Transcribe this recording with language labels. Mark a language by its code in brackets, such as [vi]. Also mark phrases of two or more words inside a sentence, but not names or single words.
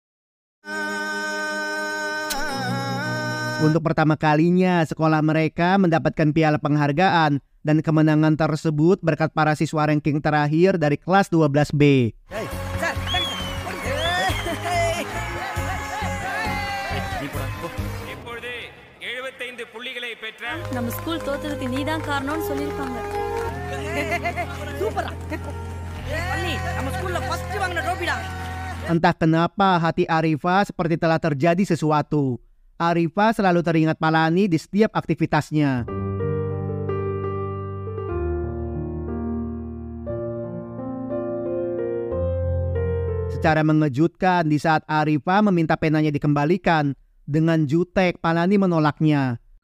[id] Untuk pertama kalinya, sekolah mereka mendapatkan piala penghargaan, dan kemenangan tersebut berkat para siswa ranking terakhir dari kelas 12B. [ta] நம்ம ஸ்கூல் தோத்ததுக்கு நீதான் காரணம்னு சொல்லிருப்பாங்க. சூப்பரா. பள்ளி நம்ம ஸ்கூல்ல ஃபர்ஸ்ட் வாங்குன ட்ரோபிடா. [id] Entah kenapa hati Arifa seperti telah terjadi sesuatu. Arifa selalu teringat Palani di setiap aktivitasnya. Secara mengejutkan, di saat Arifa meminta penanya dikembalikan, dengan jutek Palani menolaknya.